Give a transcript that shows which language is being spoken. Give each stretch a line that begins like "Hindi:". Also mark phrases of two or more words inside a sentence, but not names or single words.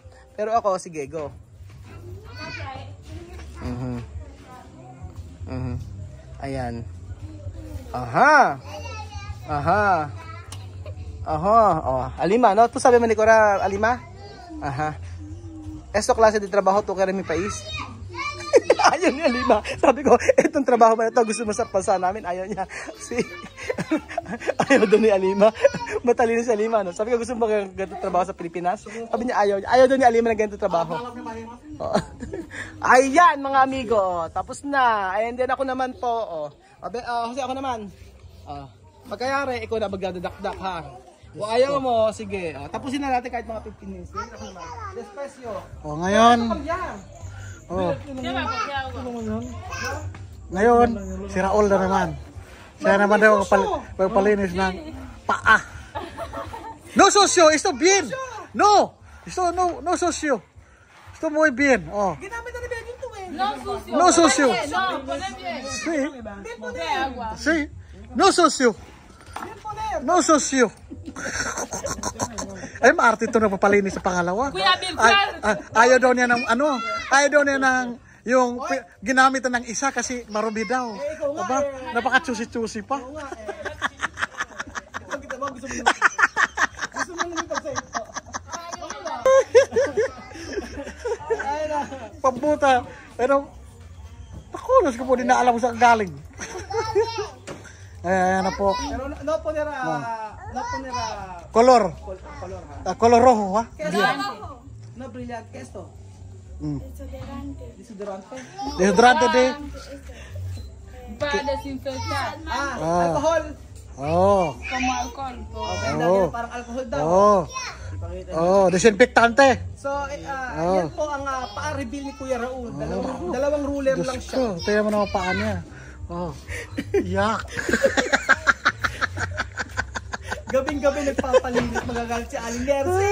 Filipino: Pero ako, sige, go. Ayan. Aha. Oh, Alima, no?
Spanish: Tu sabi manicura, Alima? Aha. Esto klase de trabaho to kaya mi país.
Filipino: Ayaw ni Alima. Sabi ko, itong trabaho ba ito, gusto mo sa pansa namin? Ayaw niya. Ayaw doon ni Alima. Matalino si Alima, no? Sabi ko, gusto mo ba ganito trabaho sa Pilipinas? Sabi niya, ayaw niya. Ayaw doon ni Alima na ganito trabaho. Oh. Ayan, mga amigo. Oh. Tapos na.
English: And then
Filipino: ako naman po. Oh. Kasi ako naman. Pagkayari, ikaw na magdadakdak, ha? O ayaw mo, sige. Tapusin na natin kahit mga 15 minutes. Ako naman. Despacio. O, ngayon. Oh. Ngayon, si Raul na naman. Siya naman daw magpalinis ng paa.
Spanish: No socio, esto bien. No, esto no socio. Esto muy bien. Oh.
Filipino: Ginamit na ni Benny ito eh.
Spanish: No socio. No, pone bien. Sí. De agua. Sí. No socio. No socio.
Filipino: Ay, maarte ito na papalinis sa pangalawa. Kuya Bill, Ayaw daw niya ng ano, ayaw daw niya ng yung ginamitan ng isa kasi marubi daw. Aba, napaka-chusi-chusi pa. Pambuta. Pero, nakulas ko po, di na alam kung saan galing. Ayan na po. Pero no po nira
Spanish: Color. color ha. Color rojo, ha? No brilliant que esto. Mm. Desodorante. Desodorante de. Para desinfectar. Alcohol. Oh. Como alcohol.
Filipino: Okay, dahil parang alcohol daw.
Spanish: Oh. Oh, desinfectante.
Filipino: So, yan po ang pa-reveal ni Kuya Raul. Dalawang ruler lang Diyos siya. ko, tingnan mo naman paa niya. Oh. Yak. Gabing-gabi nagpapalinis, magagalit si Aling Nercy.